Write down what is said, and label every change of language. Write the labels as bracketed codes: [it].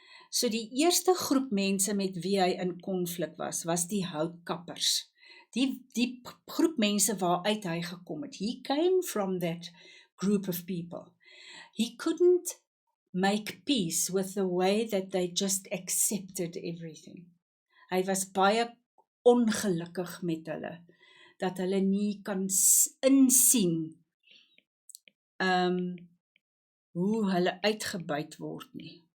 [af] So die eerste groep mense met wie hy in konflik was die houtkappers. Die groep mense waaruit hy gekom het. [en] He came from that group of people. He couldn't make peace with the way that they just accepted everything. [af] Hy was baie ongelukkig met hulle, dat hulle nie kan insien hoe hulle uitgebuit word nie.